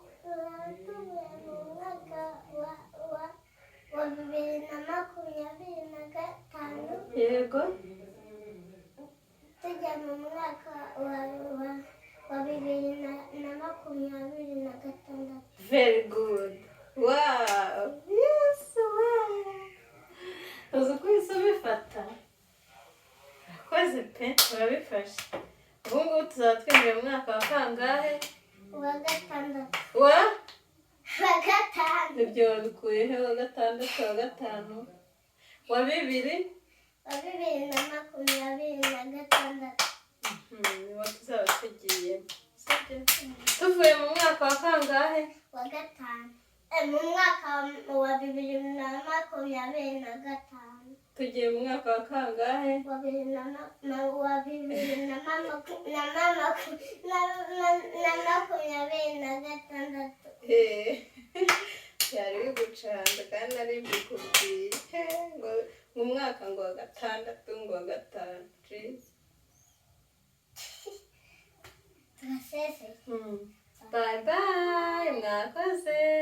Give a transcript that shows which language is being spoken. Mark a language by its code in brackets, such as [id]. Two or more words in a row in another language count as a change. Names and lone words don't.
[rw] Tuzaba tuvuye mu mwaka wa, wa, wa bibiri na makumyabiri na gatanu. Yego. Tujya mu mwaka wa, wa, wa bibiri na makumyabiri na gatandatu. [en] Very good. Wow. Yes, wow. [rw] Uzi uko uhise ubifata? Urakoze pe, urabifashe. Ubu ngubu tuzaba twinjiye mu mwaka wa kangahe? Wa gatandatu. Wa? Wa gatanu. Ibyo wabikuye he? Wa gatandatu, wa gatanu? Wa bibiri? Wa bibiri na makumyabiri na gatandatu. Mhm, niwo tuzaba tugiyemo. Sibyo? Mm. Tuvuye mu mwaka wa kangahe? Wa gatanu. Eh, mu mwaka wa bibiri na makumyabiri na gatanu. Tugiye mu mwaka wa kangahe? Wa bibiri na ma-, na, wa bibiri na ma-, maku-, na ma-, maku-, na, na, na makumyabiri na gatandatu. Eh, byari bigucanze kandi nari mbikubwiye. He, ngo, ngo umwaka ngo wa gatandatu, ngo wa gatanu. [en] Jeez. [rw] Turasezeye. Mm. [en] Bye bye, [rw] mwakoze.